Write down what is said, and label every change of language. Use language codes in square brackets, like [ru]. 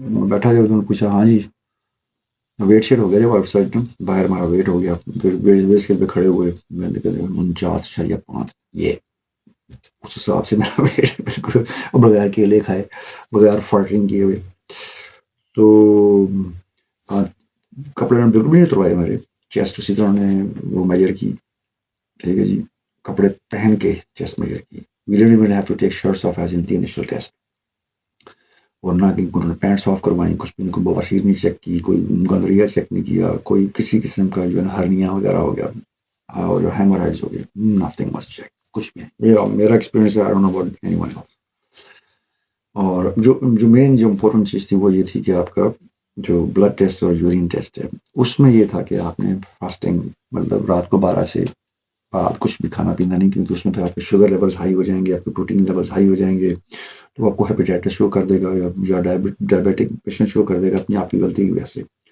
[ur] بیٹھا جب انہوں نے پوچھا ہاں جی ویٹ شیٹ ہو گیا, جب آؤٹ سائڈ باہر ہمارا ویٹ ہو گیا, پھر ویٹ پہ کھڑے ہوئے, میں نے کہا 49.5 یہ اس حساب سے میرا ویٹ بالکل بغیر کیلے کھائے, بغیر فالٹرنگ کیے ہوئے. تو کپڑے نے بالکل بھی نہیں اتروائے میرے, چیسٹ اسی طرح نے وہ میجر کی, ٹھیک ہے جی. کپڑے پہن کے چیسٹ میجر کی. [en] We didn't even have to take shirts off as in the initial test. [ur] اور نہ کہیں انہوں نے پینٹ صاف کروائیں، کچھ بھی نہیں، کوئی بواسیر نہیں چیک کی، کوئی گندریا چیک نہیں کیا، کوئی کسی قسم کا جو ہے نا ہرنیا وغیرہ ہو گیا اور جو ہیمورائڈز ہو گیا، [en] nothing was check, [ur] کچھ بھی نہیں. یہ میرا ایکسپیرینس ہے. [en] I don't know about anyone else. [ur] اور جو مین جو امپورٹنٹ چیز تھی وہ یہ تھی کہ آپ کا جو بلڈ ٹیسٹ اور یورین ٹیسٹ ہے اس میں یہ تھا کہ آپ نے فاسٹنگ مطلب رات کو 12 سے بعد کچھ بھی کھانا پینا نہیں، کیونکہ اس میں پھر آپ کے شوگر لیولز ہائی ہو جائیں گے، آپ کے پروٹین لیولز ہائی ہو جائیں گے، تو آپ کو ہیپیٹائٹس شو کر دے گا یا ڈائبیٹک پیشنٹ شو کر دے گا اپنی آپ کی غلطی کی وجہ سے.